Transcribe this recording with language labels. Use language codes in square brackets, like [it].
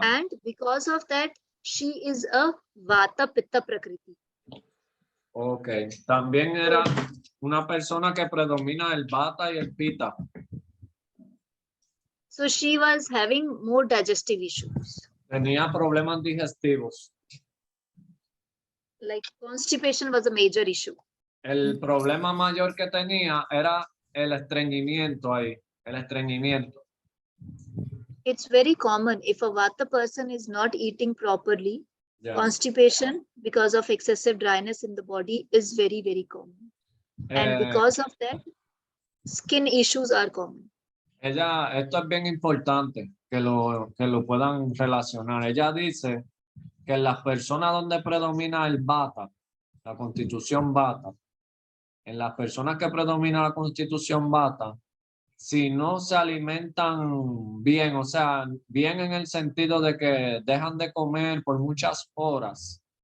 [en] And because of that, she is a Vata Pitta Prakriti. Ok. [es] También era una persona que predomina el Vata y el Pitta. [en] So she was having more digestive issues. [es] Tenía problemas digestivos. [en] Like constipation was a major issue. [es] El problema mayor que tenía era el estreñimiento ahí, el estreñimiento. [en] It's very common if a Vata person is not eating properly. Yeah. Constipation because of excessive dryness in the body is very, very common. And because of that, skin issues are common. [es] Esto es bien importante que lo puedan relacionar. Ella dice que en las personas donde predomina el Vata, la constitución Vata, en las personas que predomina la constitución Vata, si no se alimentan bien, o sea, bien en el sentido de que dejan de comer por muchas horas,